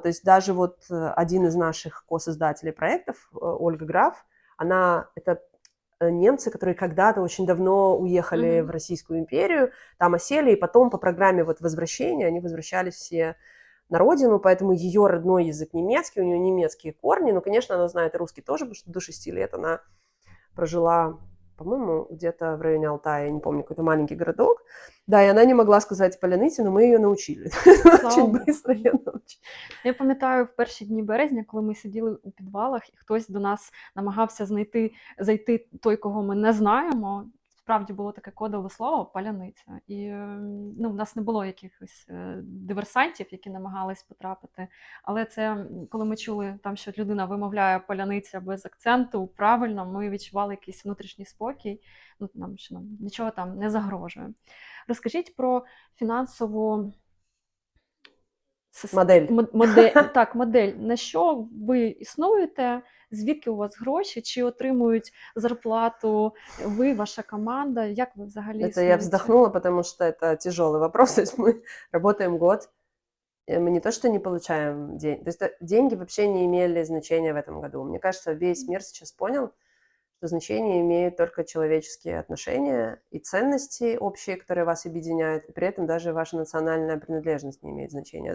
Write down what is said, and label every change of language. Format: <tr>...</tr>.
<ru>То есть даже вот один из наших co-создателей проектов, Ольга Граф, это немцы, которые когда-то очень давно уехали в Российскую империю, там осели, и потом по программе вот возвращения они возвращались все на родину, поэтому ее родной язык немецкий, у нее немецкие корни, но, конечно, она знает и русский тоже, потому что до 6 лет она прожила, по-моему, где-то в районе Алтая, я не помню, какой-то маленький городок. Да, и она не могла</ru> <uk>сказати паляниці, но ми її навчили.</uk> <ru>Очень быстро</ru> <uk>її навчили. Я пам'ятаю в перші дні березня, коли ми сиділи у підвалах, і хтось до нас намагався зайти той, кого ми не знаємо. Справді було таке кодове слово паляниця. І в нас не було якихось диверсантів, які намагались потрапити. Але це, коли ми чули, там, що людина вимовляє паляниця без акценту, правильно, ми відчували якийсь внутрішній спокій, що нам нічого там не загрожує. Розкажіть про фінансову Модель. Модель. На що ви існуєте? Звідки у вас гроші? Чи отримують зарплату ви, ваша команда? Як ви взагалі існуєте?</uk> <ru>Это я вздохнула, потому что это тяжелый вопрос. То есть мы работаем год, и мы не то что не получаем деньги. То есть деньги вообще не имели значения в этом году. Мне кажется, весь мир сейчас понял, что значение имеют только человеческие отношения и ценности общие, которые вас объединяют, и при этом даже ваша национальная принадлежность не имеет значения.</ru>